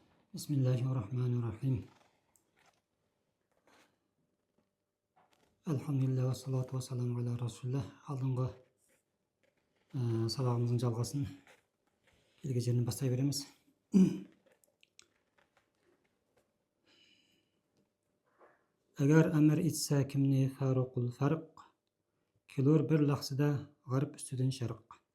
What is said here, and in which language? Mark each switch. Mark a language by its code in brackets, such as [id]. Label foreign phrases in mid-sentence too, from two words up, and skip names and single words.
[ar] بسم الله الرحمن الرحيم. الحمد لله والصلاة والسلام على رسول الله. [kk] Алдыңғы сабағымыздың жалғасын келген жерінен бастай береміз. Әгер әмір етсе кімне фаруқул фарқ, келер бір лақсыда ғарып үстіден шарқ.